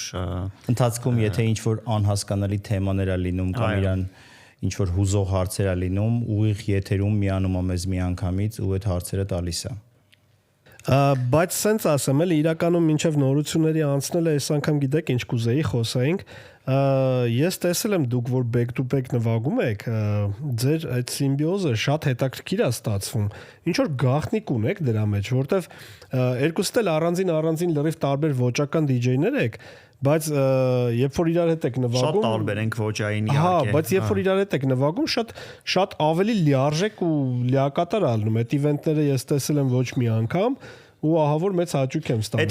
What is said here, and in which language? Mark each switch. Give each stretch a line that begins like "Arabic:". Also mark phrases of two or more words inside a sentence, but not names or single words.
Armenian: ընթացքում, եթե ինչ-որ անհասկանալի թեմաներ ա լինում կամ իրան ինչ-որ հուզող հարցեր ա լինում, ուղիղ եթերում միանում ա մեզ մի անգամից ու այդ հարցերը տալիս ա։ Բայց սենց ասեմ, էլի իրականում մինչև նորությունների անցնելը այս անգամ գիտեք ինչ կուզեի խոսեինք։ Ես տեսել եմ դուք որ
English: back to back
Armenian: նվագում եք, ձեր այդ սիմբիոզը շատ հետաքրքիր է ստացվում։ Ինչ որ գաղտնիք ունեք դրա մեջ, որտեվ երկուսդ էլ առանձին լրիվ տարբեր ոճական DJ-ներ եք, բայց երբ որ իրար հետ եք նվագում, շատ տարբեր ենք ոճային իհարկե։ Հա, բայց երբ որ իրար հետ եք նվագում, շատ ավելի լիարժեք ու լիակատար է ալնում։ Այդ իվենտները ես տեսել եմ ոչ մի անգամ ու ահա որ մեծ հաճույք եմ ստանում։